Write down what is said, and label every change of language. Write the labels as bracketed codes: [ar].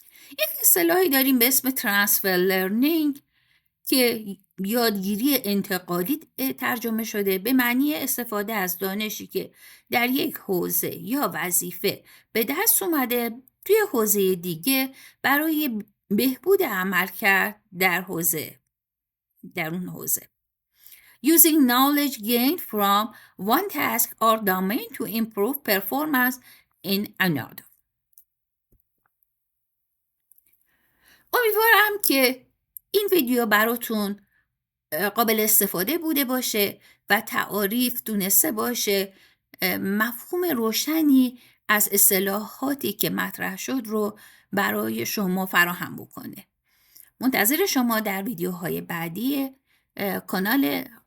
[fa] یک اصطلاحی داریم به اسم ترانسفر لرنینگ که یادگیری انتقالی ترجمه شده به معنی استفاده از دانشی که در یک حوزه یا وظیفه به دست اومده توی حوزه دیگه برای بهبود عملکرد در اون حوزه. [en] Using knowledge gained from one task or domain to improve performance in another. [fa] امیدوارم که این ویدیو براتون قابل استفاده بوده باشه و تعاریف دونسته باشه، مفهوم روشنی از اصطلاحاتی که مطرح شد رو برای شما فراهم بکنه. منتظر شما در ویدیوهای بعدی کانال